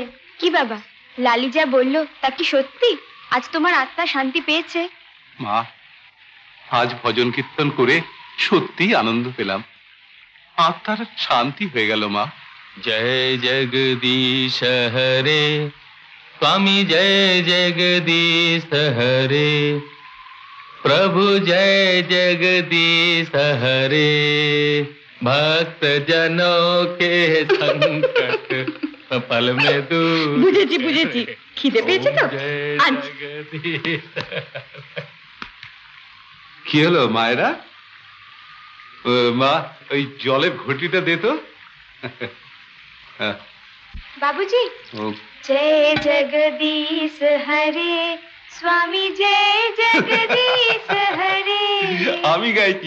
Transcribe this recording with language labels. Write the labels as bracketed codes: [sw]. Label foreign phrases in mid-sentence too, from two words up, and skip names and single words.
[bn] কি বাবা, লালি যা বললো তা কি সত্যি? আজ তোমার আত্মা শান্তি পেয়েছে? মা, আজ ভজন কীর্তন করে সত্যি আনন্দ পেলাম, আত্মার শান্তি হয়ে গেল। মা, [hi] जय जगदीश हरे, स्वामी जय जगदीश हरे, प्रभु जय जगदीश हरे, भक्त जनों के संकट पल में दूर। [bn] বুঝেছি বুঝেছি, খিদে পেয়েছে তো আনছি। কি হলো মায়েরা? মা, ওই জলের ঘটিটা দে তো। [hi] बाबूजी, जय जगदीश हरे, स्वामी जय जगदीश हरे। [bn] আমি গাইছি।